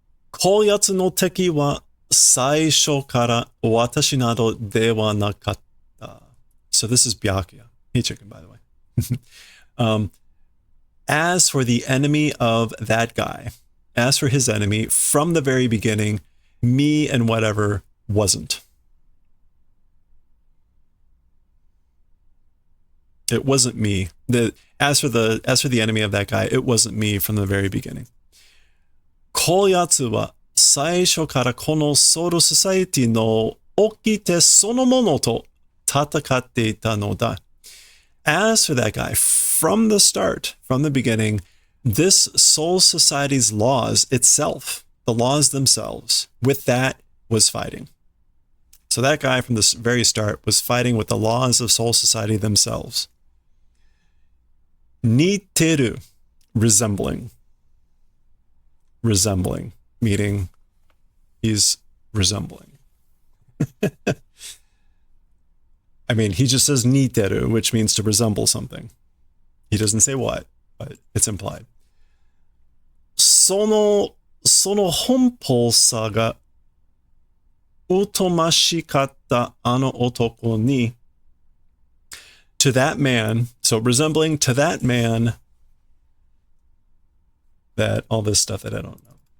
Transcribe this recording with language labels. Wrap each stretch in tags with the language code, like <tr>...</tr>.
<ja>こういうやつの敵は最初から私などではなかった.</ja> <en>So this is Byakuya. Hey, chicken, by the way. As for the enemy of that guy, as for his enemy, from the very beginning, me and whatever wasn't. It wasn't me. As for the enemy of that guy, it wasn't me from the very beginning.</en> <ja>こういうやつは最初からこのソウルソサイティの掟そのものと戦っていたのだ.</ja> <en>As for that guy, from the start, from the beginning, this soul society's laws itself, the laws themselves, with that was fighting. So that guy from the very start was fighting with the laws of soul society themselves.</en> <ja>似てる,</ja> <en>resembling. Resembling, meaning he's resembling. I mean, he just says niteru, which means to resemble something. He doesn't say what, but it's implied.</en> <ja>その奔放さが疎ましかったあの男に</ja> <en>to that man, so resembling to that man, that all this stuff that I don't know.</en>